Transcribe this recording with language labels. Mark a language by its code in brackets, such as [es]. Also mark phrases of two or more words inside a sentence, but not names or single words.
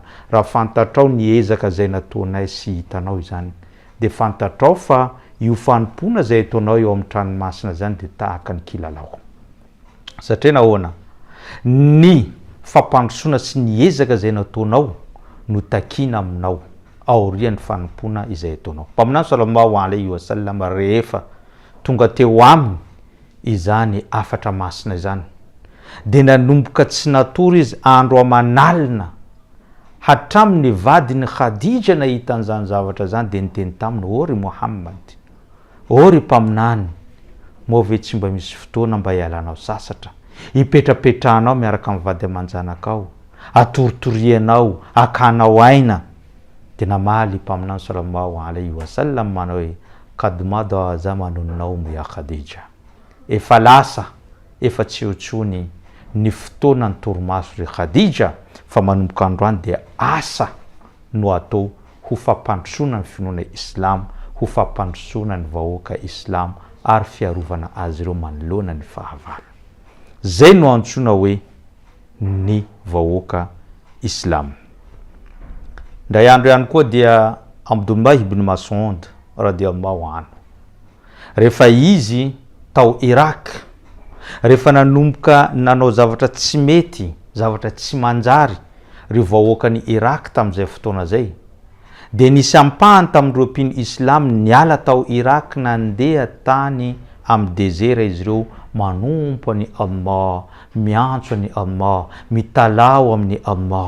[mg] Raha fantatrao niezaka zay nataonay sy hitanao izany, de fantatrao fa io fanompona zay ataonao eo amin'ny tranomasina zany de tahaka ny kilalao. Satria nahoana? Ny fampandrosona sy niezaka zay nataonao no takina aminao aorian'ny fanompona izay ataonao. Mpaminany [ar] صلى الله عليه وسلم [mg] rehefa tonga teo aminy izany afatra masina izany, de nanomboka tsy natory izy andro amanalina hatramin'ny vadiny Khadija nahitan'izany zavatra zany, de niteny taminy, ory Muhammad, ory mpaminany, moa ve tsy mba misy fotoana mba hialanao sasatra, hipetrapetrahanao miaraka amin'ny vady aman-janakao, atoritorianao, akanao aina. De namaly mpaminany [ar] صلى الله عليه وسلم [mg] manao hoe [ar] قد مضى زمن النوم يا خديجة, [mg] efa lasa, efa tsy otsony ny fotoana ny torimaso ry Khadija, fa manomboka androany de asa no atao ho fampandrosona ny finoana islam, ho fampandrosona ny vahoaka islam ary fiarovana azy ireo manoloana ny fahavalo. Zay no antsoina hoe ny vahoaka islam. Ndray andro ihany koa dia Abdullah ibn Mas'ud [ar] رضي الله عنه, [mg] rehefa izy tao Irak, rehefa nanomboka nanao zavatra tsy mety, zavatra tsy manjary ry vahoakany Irak tamin'izay fotoana zay, de nisy ampahany tamin'ireo mpino islam niala tao Irak nandeha tany amin'ny dezera izy ireo manompo any Allah, miantso any Allah, mitalao amin'ny Allah.